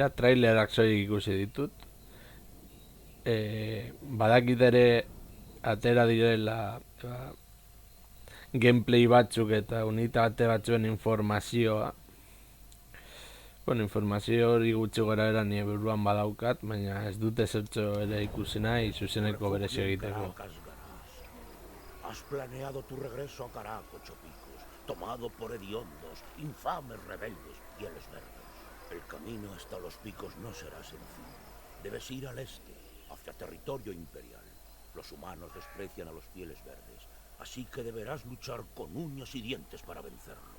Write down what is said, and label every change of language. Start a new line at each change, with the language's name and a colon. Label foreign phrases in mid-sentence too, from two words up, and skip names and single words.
Basque: Trailerak soilik ikusi ditut. Badakit ere atera direla gameplay batzuk eta unitate batzuen informazioa. Bueno, informazio hori gutxi gara era nire buruan badaukat, baina ez dute zertxo ere ikusi nahi zuzeneko berezio egiteko.
Spanish: Has planeado tu regreso a Karak, Ocho Picos, tomado por hediondos, infames rebeldes, pieles verdes. El camino hasta los picos no será sencillo. Debes ir al este, hacia territorio imperial. Los humanos desprecian a los pieles verdes, así que deberás luchar con uñas y dientes para vencerlos.